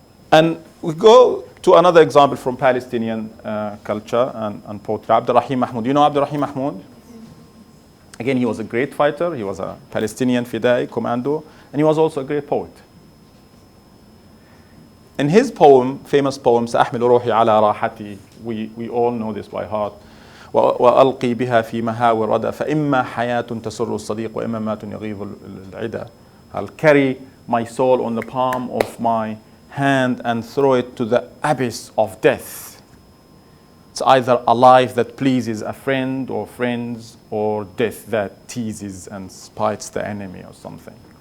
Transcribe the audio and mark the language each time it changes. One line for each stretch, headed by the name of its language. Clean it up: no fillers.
English: And we go to another example from Palestinian culture and poetry. Abdurrahim Mahmoud. You know Abdurrahim Mahmoud? Again, he was a great fighter. He was a Palestinian Fidai commando, and he was also a great poet. In his poem, famous poem,
Arabic: سأحمل روحي على راحتي,
English: we all know this by heart.
Arabic: وألقي بها في مهاوي الردى فإما حياة تسر الصديق وإما مات يغيظ العدا.
English: I'll carry my soul on the palm of my hand and throw it to the abyss of death. It's either a life that pleases a friend or friends, or death that teases and spites the enemy or something.